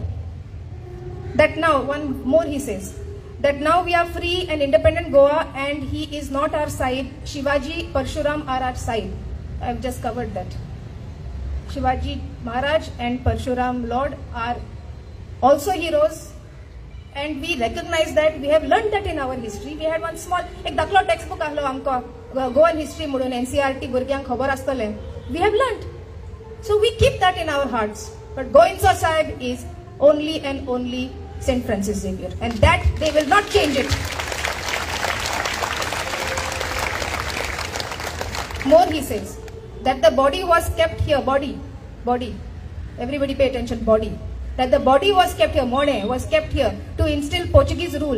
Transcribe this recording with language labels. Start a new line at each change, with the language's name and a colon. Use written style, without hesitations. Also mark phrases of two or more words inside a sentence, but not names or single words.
English: That now, one more he says, that now we are free and independent Goa, and he is not our side. Shivaji, Parshuram are our side. I have just covered that. Shivaji Maharaj and Parshuram Lord are also heroes, and we recognize that. We have learned that in our history. We had one small,
Konkani: एक दाखलो textbook ahlo amko Goan history mudun NCERT भुरग्यांक खबर आसतले.
English: We have learned. So we keep that in our hearts. but Goenka Sahib is only and only St. Francis Xavier, and that they will not change it. More, he says that the body was kept here, body, everybody pay attention, body, that the body was kept here, Mode was kept here to instill Portuguese rule.